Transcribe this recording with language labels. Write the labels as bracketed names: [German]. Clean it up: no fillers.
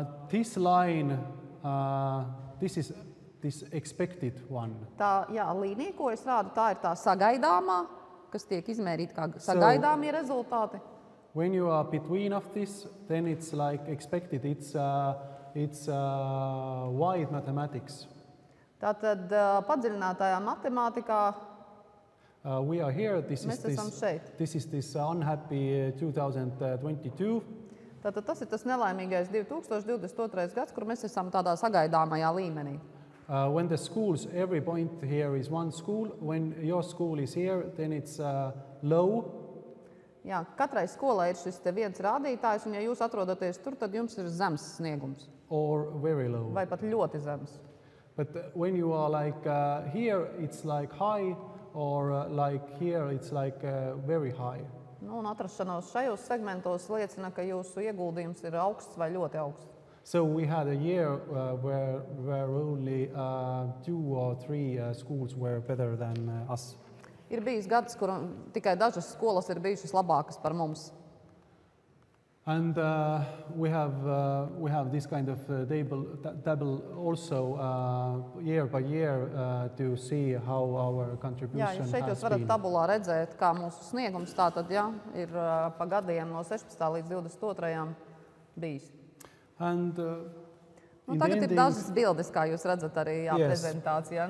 [English] This line, this is this expected one. [Latvian] Tā, jā, līnija, ko es rādu, tā ir tā sagaidāmā, kas tiek izmērīta kā sagaidāmie rezultāti. [English] When you are between of this, then it's like expected. It's wide mathematics. [Latvian] Tātad padziļinātajā matemātikā [English] we are here. [Latvian] Mēs esam šeit. [English] This is this unhappy 2022. [Latvian] Tātad tas ir tas nelaimīgais 2022. gads, kur mēs esam tādā sagaidāmajā līmenī. [English] When the schools, every point here is one school. When your school is here, then it's low. [Latvian] Jā, katrai skolai ir šis te viens rādītājs, un ja jūs atrodaties tur, tad jums ir zems sniegums. [English] Or very low. [Latvian] Vai pat ļoti zems. [English] But when you are like here, it's like high, or like here, it's like very high. [Latvian] Un atrašanos šajos segmentos liecina, ka jūsu ieguldījums ir augsts vai ļoti augsts. [English] So we had a year where only 2 or 3 schools were better than us. [Latvian] Ir bijis gads, kur tikai dažas skolas ir bijušas labākas par mums. [English] And we have this kind of table also year by year to see how our contribution has been. [Latvian] Jā, šeit jūs varat tabulā redzēt, kā mūsu sniegums tātad, jā, ir pa gadiem no 16. līdz 22. bijis. [English] And [Latvian] Nu, tagad ir dažas bildes, kā jūs redzat arī prezentācijā.